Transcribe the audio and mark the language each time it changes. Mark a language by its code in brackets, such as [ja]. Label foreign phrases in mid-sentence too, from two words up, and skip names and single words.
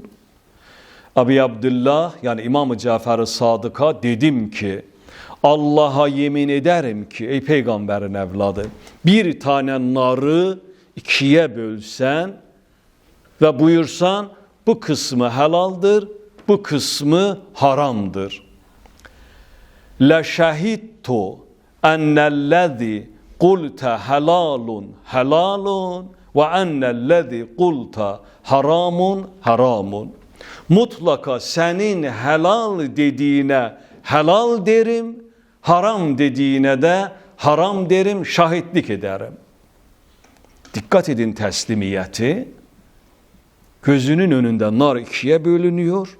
[tr] Ebi Abdullah yani İmam-ı Cafer-i Sadık'a dedim ki Allah'a yemin ederim ki ey peygamberin evladı bir tane narı ikiye bölsen ve buyursan bu kısmı helaldir, bu kısmı haramdır. [ar] لشهدت أن الذي قُلْتَ حَلَالٌ حَلَالٌ وَاَنَّ الَّذِي قُلْتَ حرام حرام. [tr] Mutlaka senin helal dediğine helal derim, haram dediğine de haram derim, şahitlik ederim. Dikkat edin teslimiyeti. Gözünün önünde nar ikiye bölünüyor.